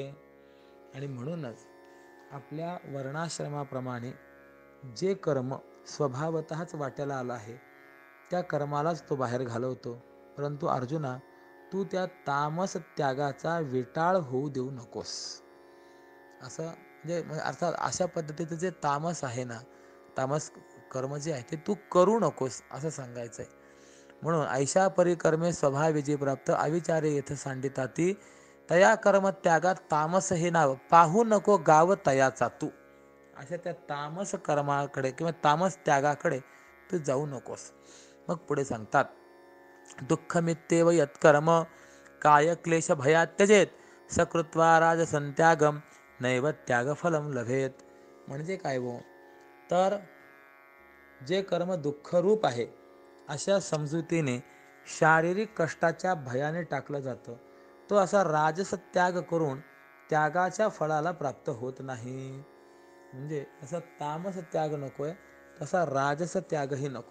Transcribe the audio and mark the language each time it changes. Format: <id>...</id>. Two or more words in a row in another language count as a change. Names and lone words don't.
<mr>आणि म्हणूनच आपल्या वर्णाश्रमाप्रमाणे जे कर्म स्वभावतःच वाट्याला आलं आहे त्या कर्मालाच तो बाहेर घालवतो. परंतु अर्जुना, तू त्या तामस त्यागाचा विटाळ होऊ देऊ नकोस. असं म्हणजे अर्थात अशा पद्धतीचं जे तामस आहे ना, तामस कर्म जे आहे ते तू करू नकोस असं सांगायचंय. म्हणून ऐशा परिकर्मे स्वभाविजी प्राप्त अविचारे येथ सांडिताती तया कर्म त्यागात तामस हे नाव पाहू नको गाव तयाचा तू. अशा त्या तामस कर्माकडे किंवा तामस त्यागाकडे तू जाऊ नकोस. मग पुढे सांगतात,</mr> <sa>दुःखमित्येव यत्कर्म काय क्लेश भयात त्यजेत सकृत्वा राजसंत्यागम नैव त्यागफलम लभेत.</sa> <mr>म्हणजे काय हो, तर जे कर्म दुःखरूप आहे अशा समजुतीने शारीरिक कष्टाच्या भयाने टाकलं जातं, तो असा राजस त्याग करून त्यागाच्या फळाला प्राप्त होत नाही. म्हणजे असा तामस त्याग नकोय, तसा राजस त्यागही नको.</mr>